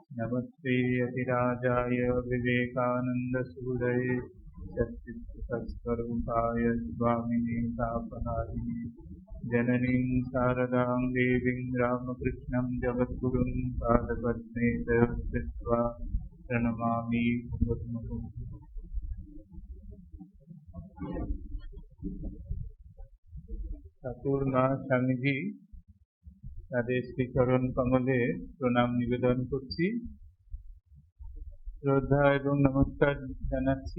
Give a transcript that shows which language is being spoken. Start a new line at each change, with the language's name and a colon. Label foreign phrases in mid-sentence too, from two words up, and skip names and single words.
Sanskrit: नमस्ते यतिराजाय विवेकानन्दसूरये सच्चित्सत्स्वरूपाय स्वामिने तापहारिणे जननीं शारदां देवीं रामकृष्णं जगद्गुरुं पादपद्मे कृत्वा प्रणमामि मुहुर्मुहुः।
Bangla: ঠাকুর মা স্বামীজি তাদের শ্রীচরণ কমলে প্রণাম নিবেদন করছি, শ্রদ্ধা এবং নমস্কার জানাচ্ছি।